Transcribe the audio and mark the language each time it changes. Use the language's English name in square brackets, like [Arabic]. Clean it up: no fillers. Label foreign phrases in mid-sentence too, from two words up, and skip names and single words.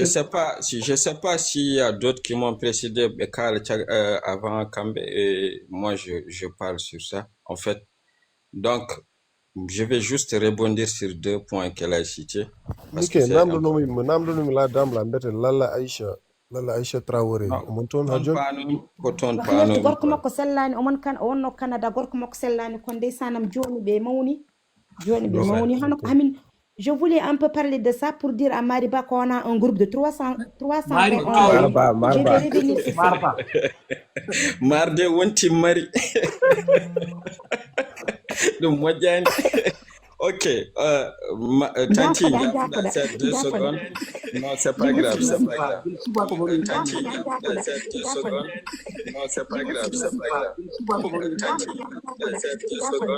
[French] Je sais pas s'il y a d'autres qui m'ont précédé avant Kambe, et moi je parle sur ça en fait. Donc je vais juste rebondir sur 2 points qu'elle a cités. [Fula] Ok, namdo [French] la dame [Fula] la mbete Lalla Aïcha Traoré. gorko makko sellani omon kan wonno Canada gorko makko sellani kon ndeysanam joni ɓe mawni hono amin. [French] Je voulais un peu parler de ça pour dire à Mariba qu'on a un groupe de 300 Marba. [Fula] Marde wonti mari. [French] Donc moi ok, Tanti, 2 secondes. Non, c'est pas grave, c'est pas grave. Tanti, 2 secondes. Non, c'est pas grave, c'est pas grave. Tanti, 2 secondes.